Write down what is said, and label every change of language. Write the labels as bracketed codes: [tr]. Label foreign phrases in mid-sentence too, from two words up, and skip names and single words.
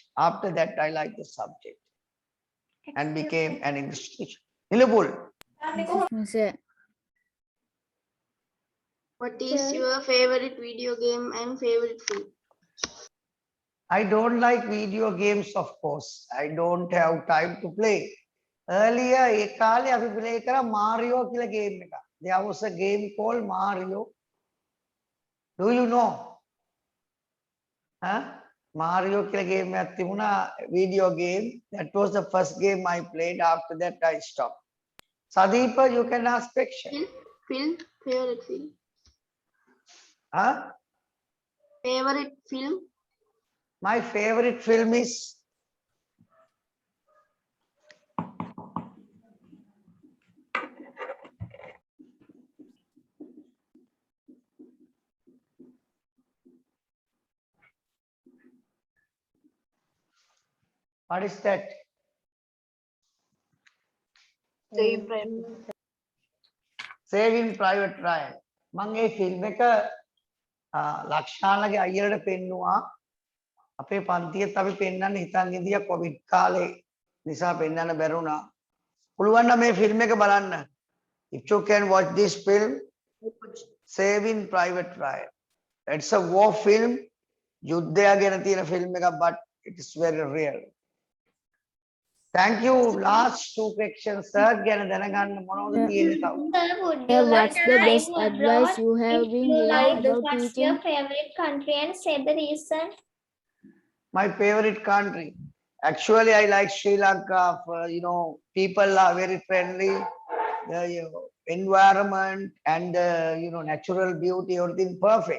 [en] After that, I liked the subject and became an English teacher. Nilupul. Excuse me, sir. What is your favorite video game and favorite film? I don't like video games, of course. I don't have time to play. Earlier, [si] ඒ කාලේ අපි play කරා Mario කියලා game එකක්. [en] There was a game called Mario. Do you know? Huh? [si] Mario කියලා game එකක් තිබුණා, [en] video game. That was the first game I played. After that, I stopped. Sadeepa, you can ask question. Film? Favorite film? Huh? Favorite film? My favorite film is what is that? Saving Private Ryan. [si] මම ඒ ෆිල්ම් එක ලක්ෂානගේ අයියලට පෙන්නුවා. අපේ පන්තියත් අපි පෙන්වන්න හිතන් ඉඳියා කොවිඩ් කාලේ නිසා පෙන්වන්න බැරුණා. පුළුවන් නම් මේ ෆිල්ම් එක බලන්න. [en] If you can watch this film, Saving Private Ryan. It's a war film. [si] යුද්ධය ගැන තියෙන ෆිල්ම් එකක්, [en] but it is very real. Thank you. Last 2 questions, sir. [si] ගැන දැනගන්න මොනවද තියෙන්නේ තව? [en] Yeah, what's the best advice you have been given about What's teaching? your favorite country and say the reason? My favorite country. Actually, I like Sri Lanka. People are very friendly. The environment and natural beauty, everything perfect.